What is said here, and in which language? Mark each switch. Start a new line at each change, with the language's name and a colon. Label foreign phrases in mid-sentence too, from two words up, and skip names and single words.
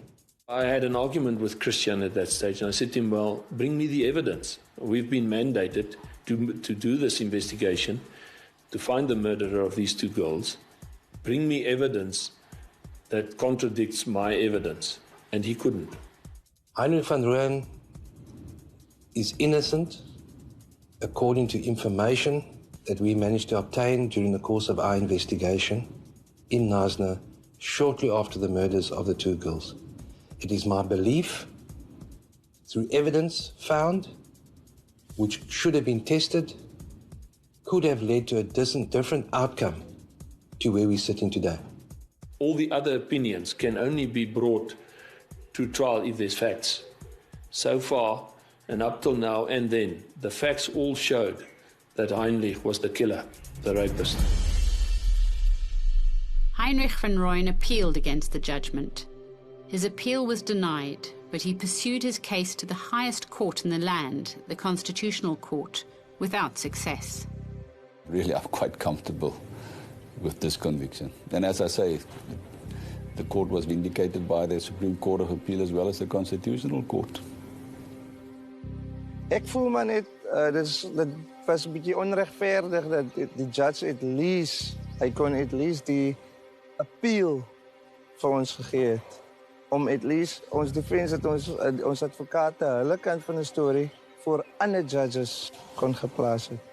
English: I had an argument with Christian at that stage, and I said to him, well, bring me the evidence. We've been mandated to do this investigation, to find the murderer of these two girls. Bring me evidence that contradicts my evidence. And he couldn't. Heinrich van Rooyen is innocent according to information that we managed to obtain during the course of our investigation in Knysna shortly after the murders of the two girls. It is my belief, through evidence found, which should have been tested, could have led to a different outcome to where we're sitting today. All the other opinions can only be brought to trial if there's facts. So far, and up till now and then, the facts all showed that Heinrich was the killer, the rapist. Heinrich van Rooyen appealed against the judgment. His appeal was denied, but he pursued his case to the highest court in the land, the Constitutional Court, without success. Really, I'm quite comfortable with this conviction. And as I say, the court was vindicated by the Supreme Court of Appeal as well as the Constitutional Court.
Afrikaans: Ek voel maar net, dit was 'n bietjie onregverdig dat die judge hy kon
English: at least
Afrikaans: die appeal vir ons gegee het. Om
English: at least
Afrikaans: ons defense, dat ons advokate hulle kant van die storie voor ander judges kon geplaas het.